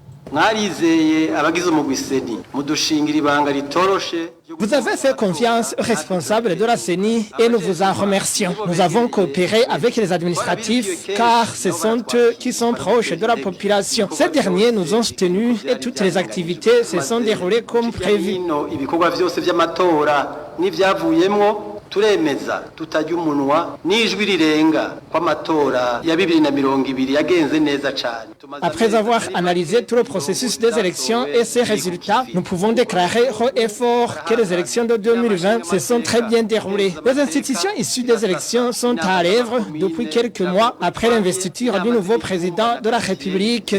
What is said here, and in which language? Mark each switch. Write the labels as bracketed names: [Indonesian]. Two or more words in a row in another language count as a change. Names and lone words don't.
[French] Vous avez fait confiance aux responsables de la CENI et nous vous en remercions. Nous avons coopéré avec les administratifs car ce sont eux qui sont proches de la population. Ces derniers nous ont soutenus et toutes les activités se sont déroulées comme prévu. [Rundi] turemeza tutajya umunwa n'ijwi rirenga kw'amatora ya 2020 yagenze neza cyane. [French] Après avoir analysé tout le processus des élections et ses résultats, nous pouvons déclarer haut et fort que les élections de 2020 se sont très bien déroulées. Les institutions issues des élections sont à l'œuvre depuis quelques mois après l'investiture du nouveau président de la République.